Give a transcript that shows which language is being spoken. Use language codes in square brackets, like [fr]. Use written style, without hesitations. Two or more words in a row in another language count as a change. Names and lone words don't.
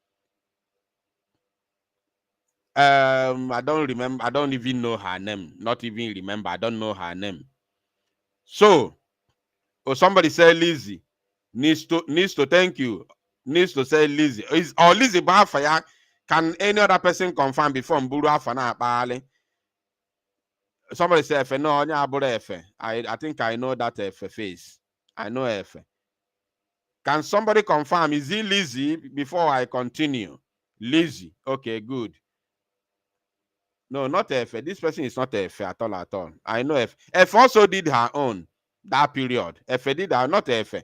[en] I don't remember. I don't even know her name. Not even remember. I don't know her name. So, somebody say Lizzie needs to thank you. Needs to say Lizzie. Or Lizzie Biafra. Can any other person confirm before Mburu Afana Bali? Somebody say Efe. No, Efe. I think I know that Efe face. I know Efe. Can somebody confirm? Is it Lizzie before I continue? Lizzie. Okay, good. No, not Efe. This person is not Efe at all. I know Efe. Efe also did her own that period. Efe did her, not Efe.